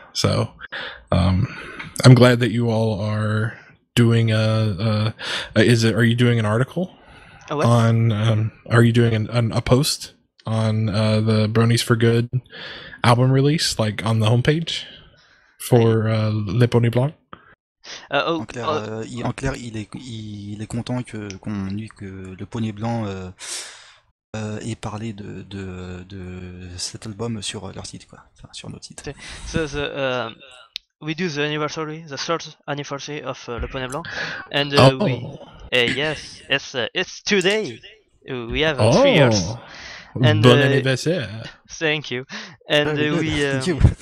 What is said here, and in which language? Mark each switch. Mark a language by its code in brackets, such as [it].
[en] So I'm glad that you all are doing are you doing an article on are you doing a post on the Bronies for Good album release, like on the homepage for Le Pony Blanc? [fr] En clair, il est content que le Poney Blanc ait parlé de cet album sur leur site, quoi. Enfin, sur notre site. [en] So we do the anniversary, the third anniversary of Le Poney Blanc, and yes, it's today. We have 3 years. And, [fr] bon anniversaire. [en] Thank you. And Thank you.